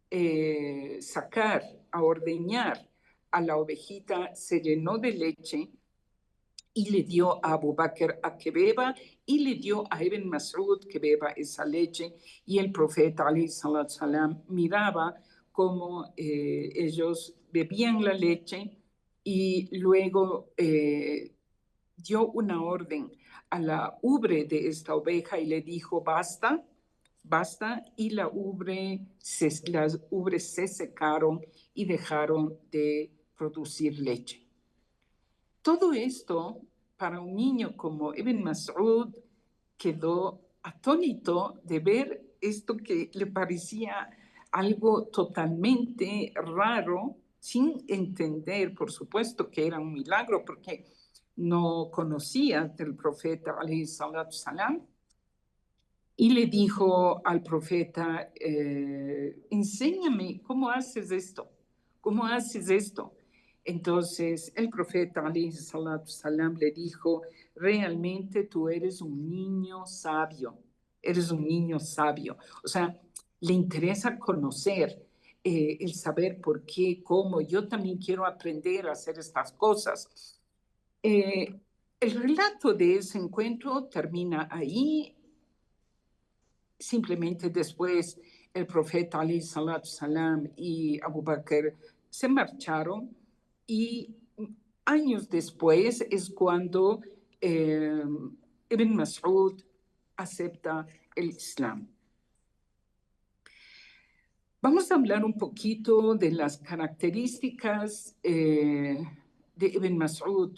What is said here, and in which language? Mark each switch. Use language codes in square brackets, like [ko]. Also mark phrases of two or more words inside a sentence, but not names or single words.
[es] sacar, a ordeñar a la ovejita, se llenó de leche y le dio a Abu Bakr a que beba, y le dio a Ibn Mas'ud que beba esa leche, y el profeta [ar] عليه الصلاة السلام [es] miraba cómo ellos bebían la leche, y luego dio una orden a la ubre de esta oveja y le dijo, basta, basta, y las ubres se secaron y dejaron de producir leche. Todo esto, para un niño como Ibn Mas'ud, quedó atónito de ver esto que le parecía algo totalmente raro, sin entender, por supuesto, que era un milagro, porque no conocía del profeta, [ar] عليه الصلاة السلام, [es] y le dijo al profeta, enséñame, ¿cómo haces esto? ¿Cómo haces esto? Entonces el profeta, [ar] عليه الصلاة السلام, [es] le dijo, realmente tú eres un niño sabio, eres un niño sabio. O sea, le interesa conocer, el saber por qué, cómo. Yo también quiero aprender a hacer estas cosas. El relato de ese encuentro termina ahí. Simplemente después el profeta [ar] عليه الصلاة السلام [es] y Abu Bakr se marcharon, y años después es cuando Ibn Mas'ud acepta el Islam. Vamos a hablar un poquito de las características de Ibn Mas'ud.